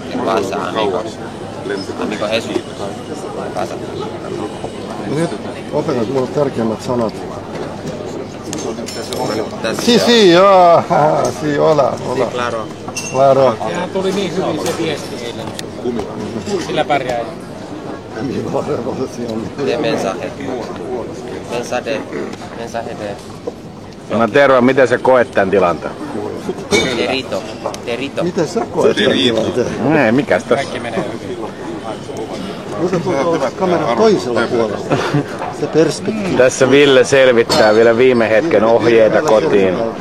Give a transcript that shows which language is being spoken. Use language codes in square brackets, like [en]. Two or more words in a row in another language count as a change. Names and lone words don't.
[es] casa, amigo. Amigo Jesús. Casa. [fi] Nyt opetat mulle tärkeimmät sanat. [es] Sí, [fi] joo. [es] Sí, hola. Sí, claro. Claro. [fi] Sehän tuli niin hyvin se viesti eilen. Sillä pärjää. [es] De mensaje. Mensaje de... [fi] No Tero, miten sä koet tän tilanteen? Terito. Miten sä koet tän tilanteen? Ei, mikäs tässä? Kaikki menee hyvin. Musta tuntuu kameran toisella puolella. Se perspektiivi. Tässä Ville selvittää vielä viime hetken ohjeita kotiin.